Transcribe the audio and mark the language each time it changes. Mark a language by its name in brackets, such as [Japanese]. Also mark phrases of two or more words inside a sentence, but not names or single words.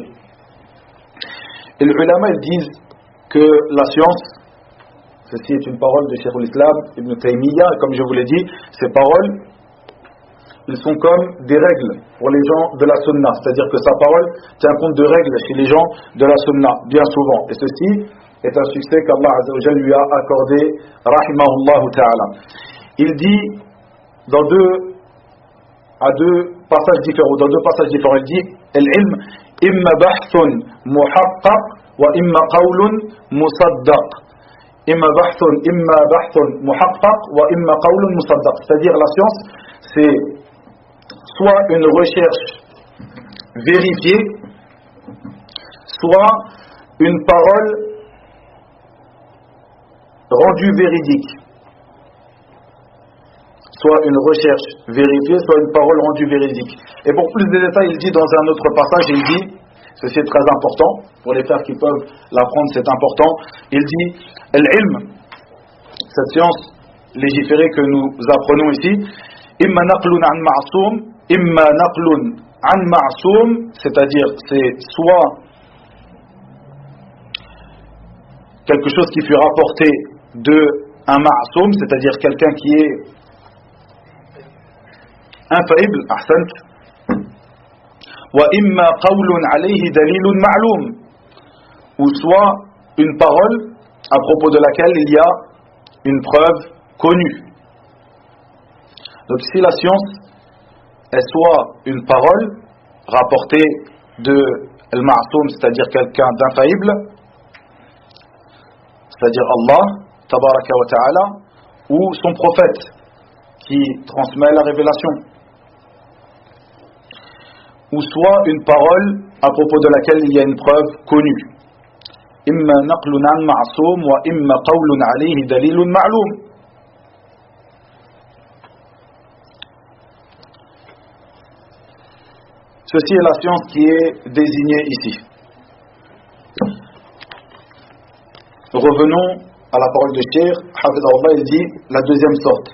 [French] Et les ulama, ils disent que la science, ceci est une parole de Cheikh al-Islam Ibn Taymiyyah, et comme je vous l'ai dit, ces paroles, ils sont comme des règles pour les gens de la sunna, c'est-à-dire que sa parole tient compte de règles chez les gens de la sunna, bien souvent. Et ceci est un succès qu'Allah [Arabic] عز وجل [French] lui a accordé, [Arabic] رحمه الله تعالى. [French] Il dit, à deux passages différents, il dit, al-ilm, [Arabic] إما بحث محقق وإما قول مصدق. إما بحث محقق وإما قول مصدق. [French] C'est-à-dire la science, c'est soit une recherche vérifiée, soit une parole rendue véridique. Soit une recherche vérifiée, soit une parole rendue véridique. Et pour plus de détails, il dit dans un autre passage, il dit, ceci est très important, pour les frères qui peuvent l'apprendre, c'est important, il dit, al-ilm, cette science légiférée que nous apprenons ici, [Arabic] إما نقل عن معصوم، إما نقل عن معصوم, [French] c'est-à-dire c'est soit quelque chose qui fut rapporté de un ma'soum, c'est-à-dire quelqu'un qui est infaillible, [Arabic] أحسنت، وإما قول عليه دليل معلوم, [French] ou soit une parole à propos de laquelle il y a une preuve connue. Donc ici la science est soit une parole rapportée de al-ma'soum, c'est-à-dire quelqu'un d'infaillible, c'est-à-dire Allah [Arabic] تبارك وتعالى, [French] ou son prophète qui transmet la révélation, ou soit une parole à propos de laquelle il y a une preuve connue. [Arabic] إما نقل عن معصوم وإما قول عليه دليل معلوم. [French] Ceci est la science qui est désignée ici. Revenons à la parole de Cheikh Hafidahullah, il dit la deuxième sorte.